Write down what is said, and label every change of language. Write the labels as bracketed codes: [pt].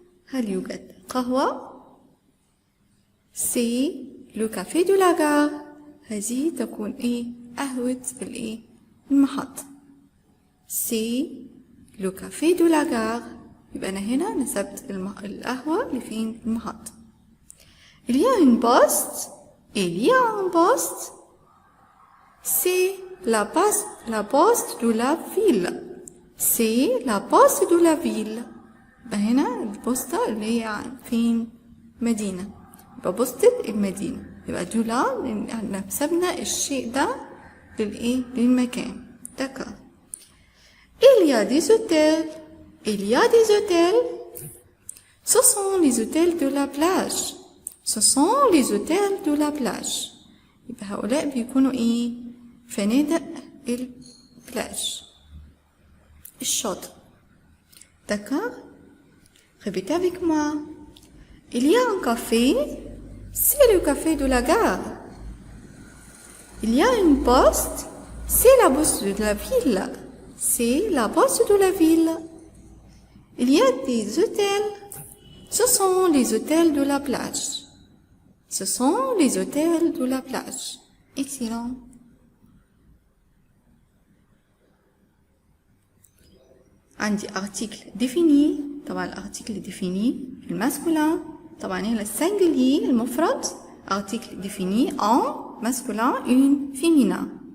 [ar] هل يوجد قهوة؟ [fr] C'est le café de la gare. [ar] هذه تكون ايه؟ قهوة الايه؟ المحطة. [fr] C'est le café de la gare. [ar] يبقى أنا هنا نسبت القهوة لفين؟ المحطة. [fr] Il y a une poste. Il y a un poste. C'est la poste de la ville. C'est la poste de la ville. [ar] يبقى هنا البوسطة اللي هي فين؟ مدينة. يبقى بوسطة المدينة. يبقى دولا نسبنا الشيء ده للإيه؟ للمكان. D'accord. [fr] Il y a des hôtels. Il y a des hôtels. Ce sont les hôtels de la plage. Ce sont les hôtels de la plage. [ar] يبقى هؤلاء بيكونوا ايه؟ فنادق البلاج. الشاطئ. [fr] D'accord? Répétez avec moi. Il y a un café. C'est le café de la gare. Il y a une poste. C'est la poste de la ville. C'est la poste de la ville. Il y a des hôtels. Ce sont les hôtels de la plage. Ce sont les hôtels de la plage. Excellent. [ar] عندي article défini. طبعا الارتيكل défini في الماسكولين. طبعا هنا السنجلي المفرد [fr] article défini en masculin une féminin.